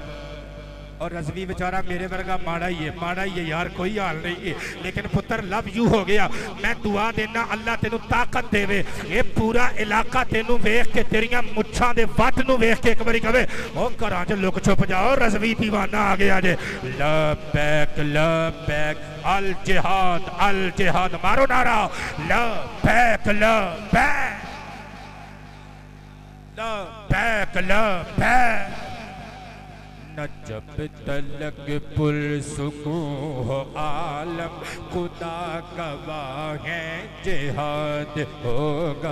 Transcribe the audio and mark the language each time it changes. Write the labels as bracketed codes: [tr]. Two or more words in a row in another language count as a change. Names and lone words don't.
[pa] ਔਰ ਰਜ਼ਵੀ ਬੇਚਾਰਾ ਮੇਰੇ ਵਰਗਾ ਮਾੜਾ ਹੀ ਹੈ ਯਾਰ ਕੋਈ ਹਾਲ ਨਹੀਂ ਹੈ। ਲੇਕਿਨ ਪੁੱਤਰ [en] love you [pa] ਹੋ ਗਿਆ। ਮੈਂ ਦੁਆ ਦੇਣਾ ਅੱਲ੍ਹਾ ਤੇਨੂ ਤਾਕਤ ਦੇਵੇ। ਯੇ ਪੂਰਾ ਇਲਾਕਾ ਤੇਨੂ ਵੇਖ ਕੇ ਤੇਰੀਆਂ ਮੁੱਛਾਂ ਦੇ ਵੱਟ ਨੂ ਵੇਖ ਕੇ ਏਕ ਬਾਰੀ ਕਹੇ ਓ ਘਰਾਂ ਚ ਲੁਕ ਛੁਪ ਜਾਓ ਰਜ਼ਵੀ ਦੀਵਾਨਾ ਆ ਗਿਆ ਜੇ। [ar] لبيك لبيك الجهاد [ur] مارو نعرہ [ar] لبيك لبيك لبيك لبيك. [ur] نہ جب تلک پرسکون ہو عالم خدا گواہ ہے جہاد ہوگا.